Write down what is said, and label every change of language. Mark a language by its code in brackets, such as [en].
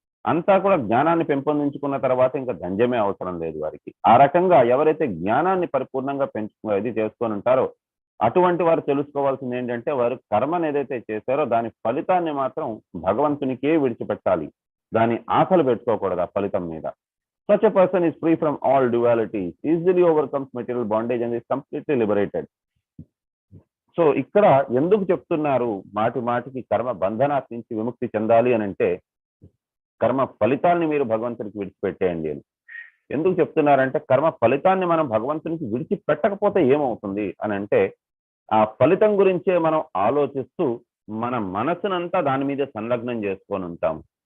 [te] అంతా కూడా జ్ఞానాన్ని పెంపొందించుకున్న తర్వాత ఇంకా దంజమే అవసరం లేదు వారికి. ఆ రకంగా ఎవరైతే జ్ఞానాన్ని పరిపూర్ణంగా ఇది చేసుకొని ఉంటారో అటువంటి వారు తెలుసుకోవాల్సింది ఏంటంటే వారు కర్మను ఏదైతే చేశారో దాని ఫలితాన్ని మాత్రం భగవంతునికే విడిచిపెట్టాలి, దాని ఆశలు పెట్టుకోకూడదు ఆ ఫలితం మీద. [en] Such a person is free from all dualities, easily overcomes material bondage and is completely liberated. [te] So ఇక్కడ ఎందుకు చెప్తున్నారు మాటికి కర్మ బంధనాల నుంచి విముక్తి చెందాలి అని అంటే కర్మ ఫలితాన్ని మీరు భగవంతునికి విడిచిపెట్టేయండి అని. ఎందుకు చెప్తున్నారంటే కర్మ ఫలితాన్ని మనం భగవంతునికి విడిచిపెట్టకపోతే ఏమవుతుంది అని అంటే ఆ ఫలితం గురించే మనం ఆలోచిస్తూ మన మనసునంతా దాని మీద సంలగ్నం చేసుకొని ఉంటాము.